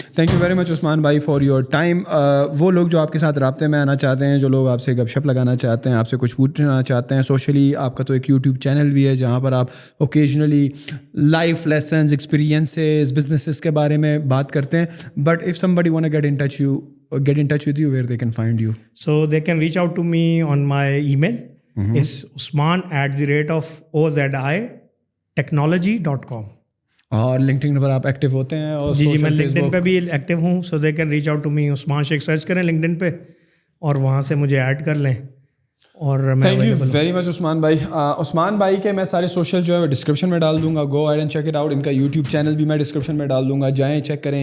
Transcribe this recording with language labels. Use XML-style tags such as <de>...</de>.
<en>Thank you very much Usman भाई for your time.</en> <hi>वो लोग जो आपके साथ राब्ते में आना चाहते हैं, जो लोग आपसे गपशप लगाना चाहते हैं, आपसे कुछ पूछना चाहते हैं, सोशली आपका तो एक यूट्यूब चैनल भी है जहाँ पर आप occasionally life lessons, experiences, businesses के बारे में बात करते हैं.</hi> <en>But if somebody want to get in touch with you, where they can find you? So they can reach out to me on my email. It's usman@ozitechnology.com.</en> <hi>और LinkedIn पर आप active होते हैं? और जी, मैं लिंक्डइन पे भी एक्टिव हूँ.</hi> <en>So they can reach out to me.</en> <hi>Usman Sheikh search करें लिंक्डइन पे और वहाँ से मुझे ऐड कर लें. और</hi> <en>thank you very much</en> <hi>Usman भाई. उस्मान भाई के मैं सारे सोशल जो है डिस्क्रिप्शन में डाल दूंगा.</hi> <en>Go and check it out.</en> <hi>इनका यूट्यूब चैनल भी मैं डिस्क्रिप्शन में डाल दूंगा. जाएं, चेक करें.</hi>